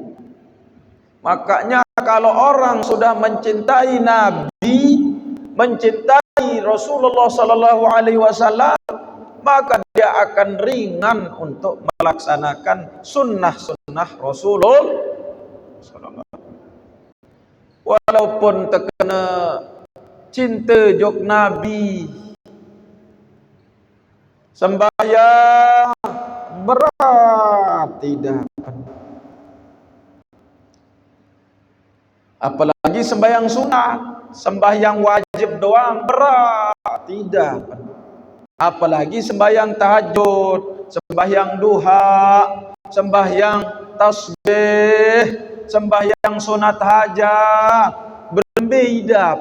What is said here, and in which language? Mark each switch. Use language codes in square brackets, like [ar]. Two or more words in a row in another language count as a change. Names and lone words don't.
[id] Makanya kalau orang sudah mencintai Nabi, mencintai Rasulullah [ar] sallallahu alaihi wasallam, [id] maka dia akan ringan untuk melaksanakan sunnah-sunnah Rasulullah [ar] sallallahu alaihi wasallam. [id] Walaupun terkena cinta jok Nabi, sembahyang berat tidak, apalagi sembahyang sunat, sembahyang wajib doang berat tidak, apalagi sembahyang tahajud, sembahyang duha, sembahyang tasbih, sembahyang sunat hajat, berbeda.